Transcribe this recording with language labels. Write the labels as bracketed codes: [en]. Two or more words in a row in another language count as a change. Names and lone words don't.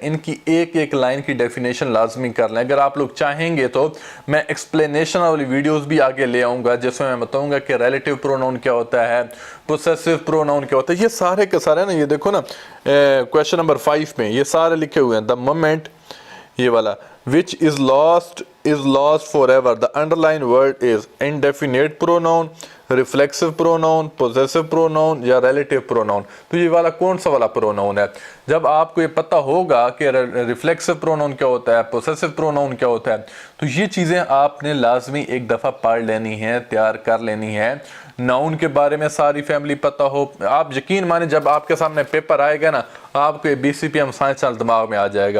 [hi] इनकी एक एक लाइन की डेफिनेशन लाजमी कर लें। अगर आप लोग चाहेंगे तो मैं एक्सप्लेनेशन वाली वीडियोस भी आगे ले आऊंगा, जिसमें मैं बताऊंगा कि [en] relative pronoun [hi] क्या होता है, [en] possessive pronoun [hi] क्या होता है। ये सारे के सारे ना, ये देखो ना [en] question number [hi] 5 में ये सारे लिखे हुए हैं। [en] the moment, [hi] ये वाला, [en] which is lost forever. The underlined word is indefinite pronoun, reflexive pronoun, possessive pronoun या relative pronoun। [hi] तो ये वाला कौन सा वाला प्रोनाउन है? जब आपको ये पता होगा कि [en] reflexive pronoun [hi] क्या होता है, [en] possessive pronoun [hi] क्या होता है, तो ये चीज़ें आपने लाजमी एक दफ़ा पढ़ लेनी है, तैयार कर लेनी है। नाउन के बारे में सारी फैमिली पता हो, आप यकीन माने जब आपके सामने पेपर आएगा ना, आपको BCPM साइंस चैनल दिमाग में आ जाएगा।